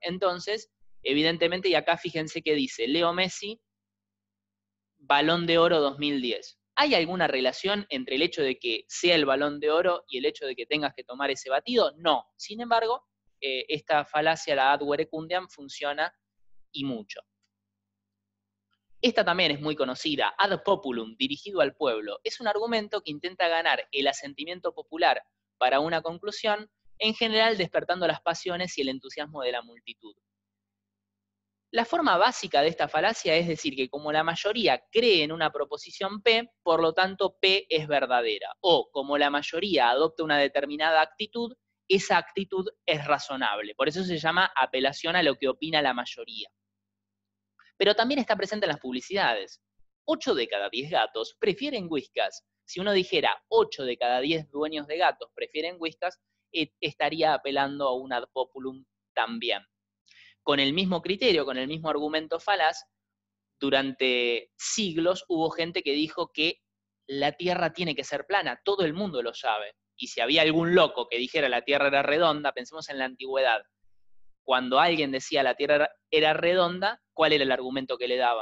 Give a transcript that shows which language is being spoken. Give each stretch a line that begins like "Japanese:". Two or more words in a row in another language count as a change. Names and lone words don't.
Spanish: Entonces, evidentemente, y acá fíjense que dice, Leo Messi, Balón de Oro 2010. ¿Hay alguna relación entre el hecho de que sea el Balón de Oro y el hecho de que tengas que tomar ese batido? No. Sin embargo, esta falacia, la
Latin: ad verecundiam,
Spanish: funciona y mucho. Esta también es muy conocida,
Latin: ad populum,
Spanish: dirigido al pueblo. Es un argumento que intenta ganar el asentimiento popular para una conclusión, en general despertando las pasiones y el entusiasmo de la multitud. La forma básica de esta falacia es decir que como la mayoría cree en una proposición P, por lo tanto P es verdadera. O como la mayoría adopta una determinada actitud, esa actitud es razonable. Por eso se llama apelación a lo que opina la mayoría. Pero también está presente en las publicidades. 8 de cada 10 gatos prefieren Whiskas. Si uno dijera 8 de cada 10 dueños de gatos prefieren Whiskas, estaría apelando a un
Latin: ad populum
Spanish: también. Con el mismo criterio, con el mismo argumento falaz, durante siglos hubo gente que dijo que la Tierra tiene que ser plana, todo el mundo lo sabe. Y si había algún loco que dijera la Tierra era redonda, pensemos en la antigüedad. Cuando alguien decía la Tierra era redonda, ¿cuál era el argumento que le daban?